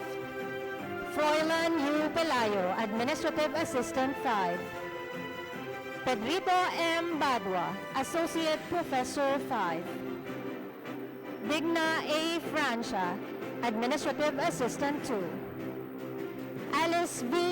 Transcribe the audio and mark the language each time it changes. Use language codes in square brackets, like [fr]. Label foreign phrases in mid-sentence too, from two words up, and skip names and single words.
[en] Froilan U. Pelayo, Administrative Assistant 5. Pedrito M. Badua, Associate Professor 5. Digna A. Francia, Administrative Assistant 2. Alice B.